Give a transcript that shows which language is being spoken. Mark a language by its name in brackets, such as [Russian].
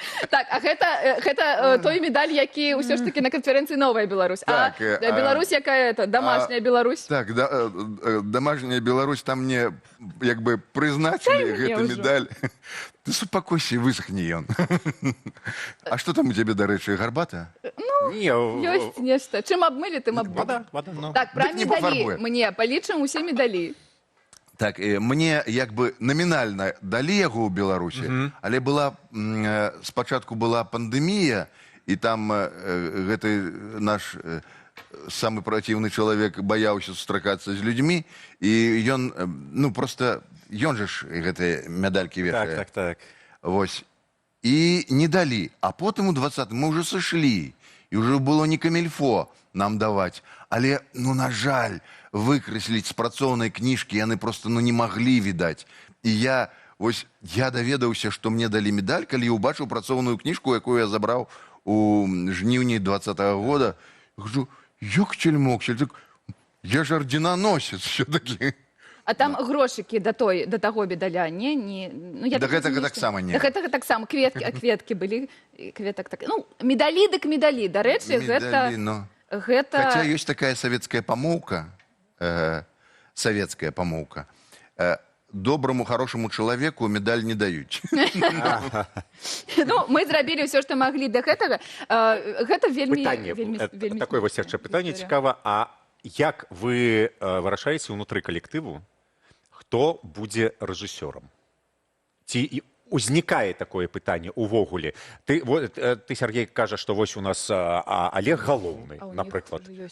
[Belarusian] Так, а гэта той медаль, які ўсё ж таки на канферэнцыі «Новая Беларусь». А Беларусь якая это? Домашняя Беларусь? Так, домашняя Беларусь, там мне як бы прызначылі гэты медаль. Ты супакойся, высохни ён. А што там у цябе, дарэчы, гарбата? Ну, ёсць нешта. Чым абмылі, тым абмылі. Так, пра медалі мне палічым усе медалі. Так, мне як бы намінальна далі яго ў Беларусі, але спачатку была пандэмія, і там гэты наш самы праціўны чалавек баяўся сустракацца з людзьмі, і ён, ну, проста, ён жа ж гэтыя медалькі вешае. Так. Вось. І не далі. А потым у 20-м мы ўжо сышлі, і ўжо было не камільфо нам даваць. Але, ну, на жаль, выкрэсліць з працоўнай кніжкі яны проста, ну, не маглі, відаць. І я даведаўся, што мне далі медаль, калі ўбачыў працоўную кніжку, якую я забраў у жніўні 20-го года. Кажу, ёкчель-мокчель, так я ж ардзенаносец все-таки. А там грошыкі да таго бедаля, не? Ну, я Да так гэтага разумею, таксама не. Да гэтага таксама, кветкі былі, кветак так. Ну, медалі дык медалі, дарэчы, гэта... [Russian] Хотя есть такая советская помолвка, доброму, хорошему человеку медаль не дают. [Belarusian] Ну, мы зрабілі ўсё, што маглі да гэтага. Гэта вельмі... Такое вось яшчэ пытанне цікава. А як вы вырашаеце ўнутры калектыву, хто будзе рэжысёрам? Ці узнікае такое пытанне ўвогуле? Ты, Сергей, кажа, што вось у нас Олег галоўны, напрыклад.